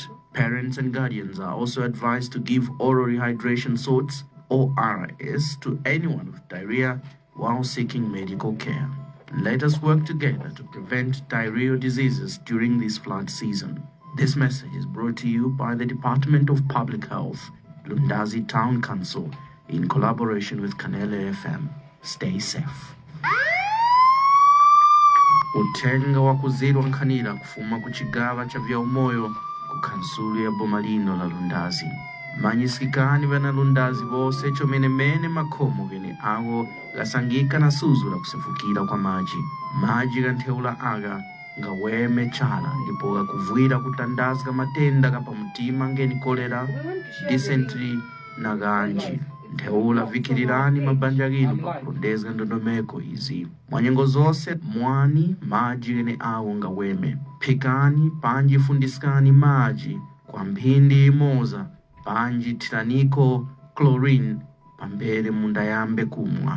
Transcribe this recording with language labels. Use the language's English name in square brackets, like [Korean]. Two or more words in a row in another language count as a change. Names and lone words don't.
[English] Parents and guardians are also advised to give oral rehydration salts or RIS to anyone with diarrhea while seeking medical care. Let us work together to prevent diarrheal diseases during this flood season. This message is brought to you by the Department of Public Health, Lundazi Town Council, in collaboration with Kanele FM. Stay safe. [Tumbuka] Utenga wa kuzirwa nkanira kufuma kuchigava cha vya umoyo kukansulu ya bomalino la Lundazi. Manyisikani vana Lundazi vose chomenemene makomo vene awo lasangika na suzu la kusefukira kwa maji. Maji ganteula aga nga weme chala ndipo gakuvwira kutandazga matenda kapa mutima ngeni kolera, dysentery na ganji. Nteula vikirirani mabanja ginu pakurondezga ndondomeko hizi. Mwanyengo zose mwani maji gene awo nga weme. Pikani panji fundiskani maji kwa mpindi imoza panji tiraniko chlorine pambere munda yambe kumwa.